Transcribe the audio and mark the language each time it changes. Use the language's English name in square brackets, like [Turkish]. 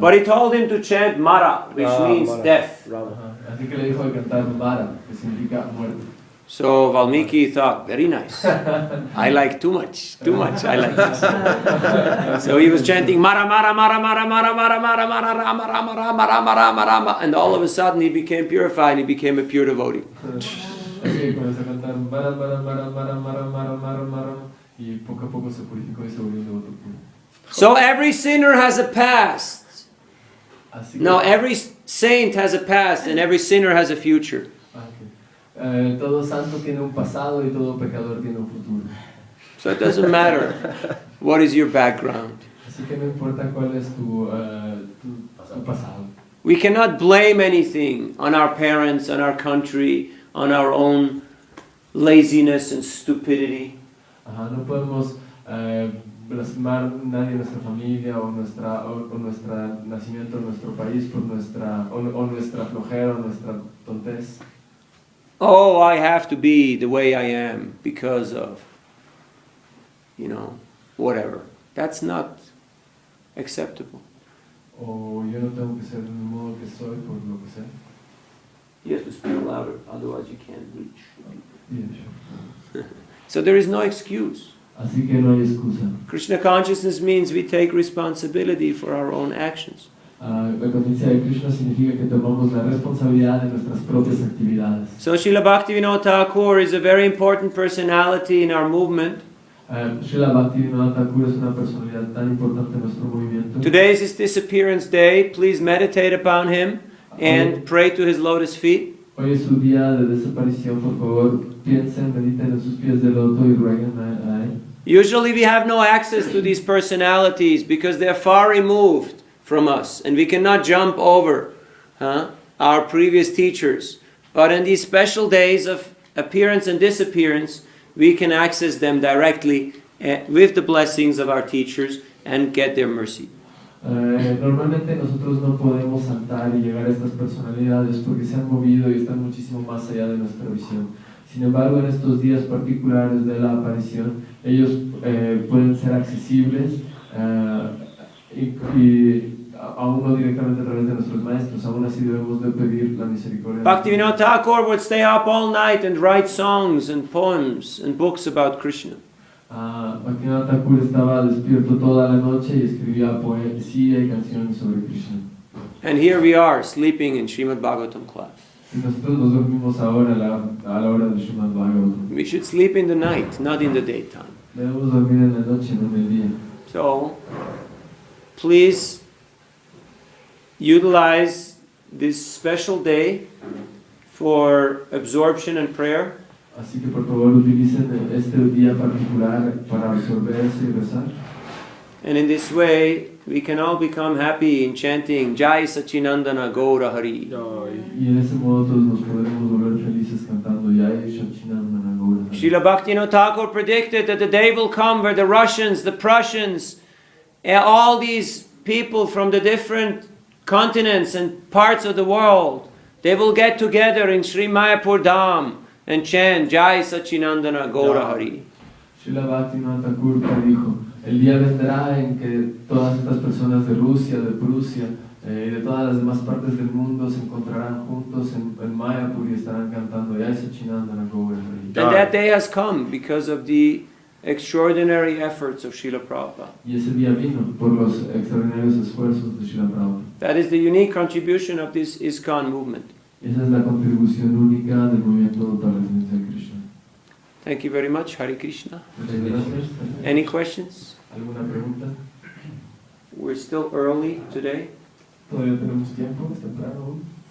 [English] But he told him to chant Mara, which means death. Ajá. [Spanish] Así que le dijo de cantar Mara, que significa muerte. [English] So Valmiki thought, very nice. I like too much, I like this. So he was chanting Mara, Mara, Mara, Mara, Mara, Mara, Mara, Mara, Rama, Rama, Rama, Rama, Rama, Rama, and all of a sudden he became purified, he became a pure devotee. [Spanish] Así que comenzó a cantar Mara, Mara, Mara, Mara, Mara, Mara, Mara, Mara, y poco a poco se purificó y se volvió un devoto puro. [English] So every sinner has a past. [Spanish] Así que, [English] No, every saint has a past and every sinner has a future. [Spanish] Todo santo tiene un pasado y todo pecador tiene un futuro. [English] So it doesn't matter what is your background. [Spanish] Así que no importa cuál es tu pasado. [English] We cannot blame anything on our parents, on our country, on our own laziness and stupidity. [Spanish] No podemos blasfemar nadie en nuestra familia o nuestro nacimiento en nuestro país por nuestra flojera o nuestra tontez. [English] Oh, I have to be the way I am because of, whatever. That's not acceptable. [Spanish] O yo no tengo que ser del modo que soy por lo que sé. [English] You have to speak louder, otherwise you can't reach. Yeah, sure. So there is no excuse. [Spanish] Así que no hay excusa. [English] Krishna consciousness means we take responsibility for our own actions. [Spanish] La conciencia de Krishna significa que tomamos la responsabilidad de nuestras propias actividades. [English] So Srila Bhaktivinoda Thakur is a very important personality in our movement. [Spanish] Srila Bhaktivinoda Thakur es una personalidad tan importante en nuestro movimiento. [English] Today is his disappearance day. Please meditate upon him and pray to his lotus feet. [Spanish] Hoy es su día de desaparición, por favor, piensen, mediten en sus pies de loto y rueguen a él. [English] Usually we have no access to these personalities because they are far removed from us and we cannot jump over our previous teachers. But in these special days of appearance and disappearance, we can access them directly with the blessings of our teachers and get their mercy. [Spanish] Normalmente nosotros no podemos saltar y llegar a estas personalidades porque se han movido y están muchísimo más allá de nuestra visión. Sin embargo, en estos días particulares de la aparición, ellos pueden ser accesibles y aún no directamente a través de nuestros maestros. Aún así debemos de pedir la misericordia. [English] Bhaktivinoda Thakur would stay up all night and write songs and poems and books about Krishna. [Spanish] Bhaktivinoda Thakur estaba despierto toda la noche y escribía poesía y canciones sobre Krishna. [English] And here we are, sleeping in Śrīmad Bhāgavatam class. [Spanish] Y nosotros nos dormimos ahora a la hora del Śrīmad Bhāgavatam. [English] We should sleep in the night, not in the daytime. [Spanish] Debemos dormir en la noche, no en el día. [English] So, please utilize this special day for absorption and prayer. [Spanish] Así que por favor utilicen este día particular para absorberse y rezar. [English] And in this way, we can all become happy in chanting Jai Sachinandana Gaura Hari. [Spanish] Y en ese modo todos nos podremos volver felices cantando Jai Sachinandana Gaura Hari. [English] Srila Bhaktivinoda Thakur predicted that the day will come where the Russians, the Prussians, all these people from the different continents and parts of the world, they will get together in Sri Mayapur Dham and chant Jai Sachinandana Gaura Hari. [Spanish] Srila Bhaktivinoda Thakur dijo, el día vendrá en que todas estas personas de Rusia, de Prusia y de todas las demás partes del mundo se encontrarán juntos en Mayapur y estarán cantando Jai Sachinandana Gaura Hari. [English] And that day has come because of the extraordinary efforts of Srila Prabhupada. [Spanish] Y ese día vino por los extraordinarios esfuerzos de Srila Prabhupada. [English] That is the unique contribution of this ISKCON movement. [Spanish] Esa es la contribución única del movimiento para la ciencia de Krishna. [English] Thank you very much. Hare Krishna. [Spanish] Muchas gracias. [English] Any questions? [Spanish] ¿Alguna pregunta? [English] We're still early today. [Spanish] Todavía tenemos tiempo, es temprano aún.